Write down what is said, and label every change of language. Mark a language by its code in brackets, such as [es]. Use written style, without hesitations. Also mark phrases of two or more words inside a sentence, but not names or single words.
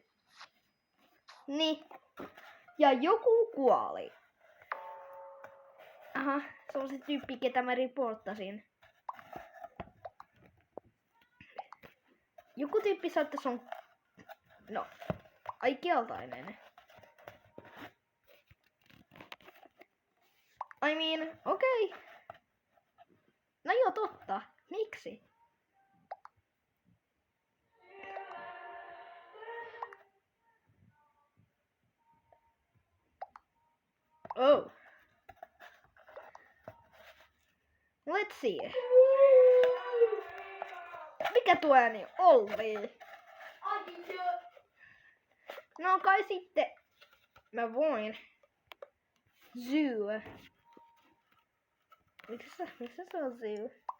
[fi] Niin. Ja joku kuoli. Aha, se on se tyyppi, ketä mä reporttasin. Joku tyyppi sanoi, että se on... No, ai keltainen. [en] I mean, [fi] okei. No joo, totta. Miksi? [en] Oh. Let's see. [fi] Mikä tuo ääni oli? No kai sitten mä voin. Zoo. Miksi se on zoo?